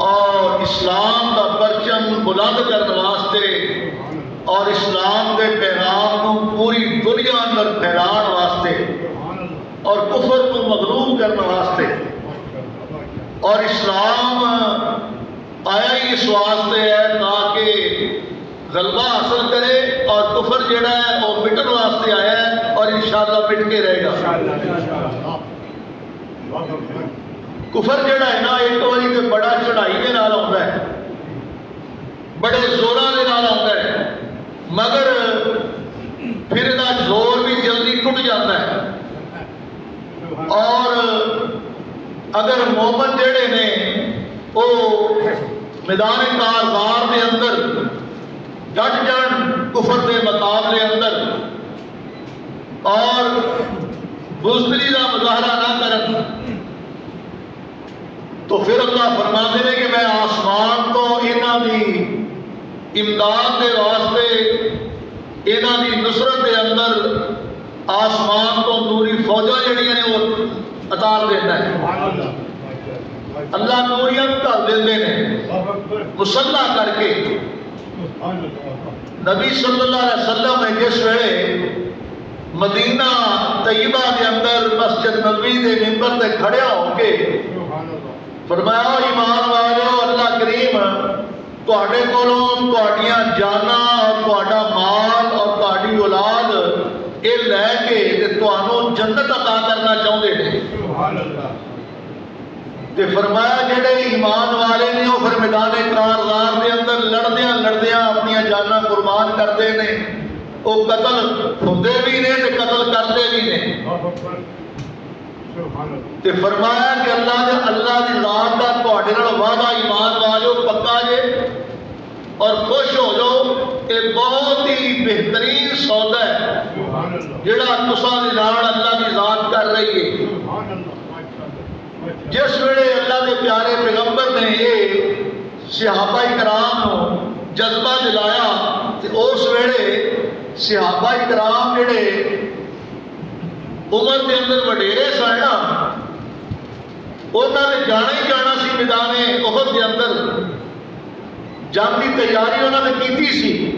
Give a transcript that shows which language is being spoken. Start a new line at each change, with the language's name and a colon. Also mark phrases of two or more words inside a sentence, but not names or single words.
Punjabi: اور اسلام دا پرچم بلند کرنے واسطے اور اسلام دے پیغام کو پوری دنیا اندر پھیلان واسطے اور کفر کو مغلوب کرنے واسطے، اور اسلام آیا ہی اس واسطے ہے تاکہ غلبہ حاصل کرے، اور کفر جڑا ہے وہ مٹن واسطے آیا ہے اور انشاءاللہ مٹ کے رہے گا۔ کفر جڑا ہے نا ایک باری تے بڑا چڑھائی دے نال آتا ہے، بڑے زوراں دے نال آتا ہے، مگر پھر دا زور بھی جلدی ٹوٹ جاتا ہے، اور اگر مومن جڑے نے وہ میدان کارزار کے اندر ڈٹ جان کفر کے مقابلے اندر اور بزدلی کا مظاہرہ نہ کرن، تو پھر اللہ فرماتے ہیں کہ میں آسمان تو انہاں دی امداد کے واسطے، انہاں دی نصرت کے اندر آسمان تو نوری فوجاں جڑیاں نے وہ اتار دیتا ہے، اللہ نوریاں اتار دیندے نے مسلح کر کے۔ نبی صلی اللہ علیہ وسلم نے جس ویلے مدینہ طیبہ کے اندر مسجد نبوی دے منبر تے کھڑیا ہو کے فرمایا ایمان والو اللہ کریم تواڈے کولوں تواڈیاں جاناں اور تواڈا مال اور تواڈی اولاد اے لے کے تے تانوں جنت عطا کرنا چاہندے نے، تے فرمایا جڑے ایمان والے نے وہ پھر میدان کارزار دے اندر لڑدیاں لڑدیاں اپنی جاناں قربان کرتے نے، وہ قتل ہوندے بھی نے تے قتل کرتے بھی نے، تے فرمایا کہ اللہ دی ذات دا تواڈے نال وعدہ ایمان والو پکا جے اور خوش ہو جاؤ، یہ بہت ہی بہترین سودا ہے جڑا تساں دے نال اللہ دی ذات کر رہی ہے۔ جس ویلے اللہ دے پیارے پیغمبر نے یہ صحابہ کرام نو جذبہ دلایا تے اس ویلے صحابہ کرام جڑے عمر کے اندر وڈیرے سن نا، انہوں نے جانا ہی جانا سی میدان احد کے اندر، جنگ کی تیاری انہوں نے کیتی سی،